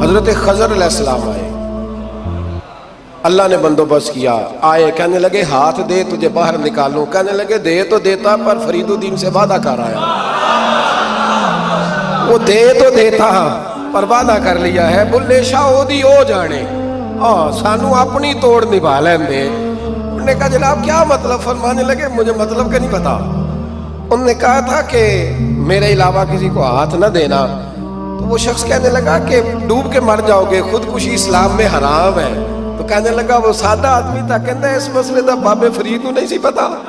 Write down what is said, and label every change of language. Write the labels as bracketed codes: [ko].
[ur] حضرت خضر علیہ السلام آئے, اللہ نے بندوبست کیا. آئے, کہنے لگے ہاتھ دے تجھے باہر نکالوں. کہنے لگے دے تو دیتا پر فرید الدین سے وعدہ کر آیا. وہ دے تو دیتا پر وعدہ کر لیا ہے. [pa] بلے شاہ اودی او جانے, سانو اپنی توڑ نبھا لین دے. [ur] انہوں نے کہا جناب کیا مطلب؟ فرمانے لگے مجھے مطلب کا نہیں پتا. انہوں نے کہا تھا کہ میرے علاوہ کسی کو ہاتھ نہ دینا. تو وہ شخص کہنے لگا کہ ڈوب کے مر جاؤ گے, خودکشی اسلام میں حرام ہے. تو کہنے لگا وہ سادہ آدمی تھا, کہتا ہے [pa] اس مسئلے دا بابے فرید کو نہیں سی پتا.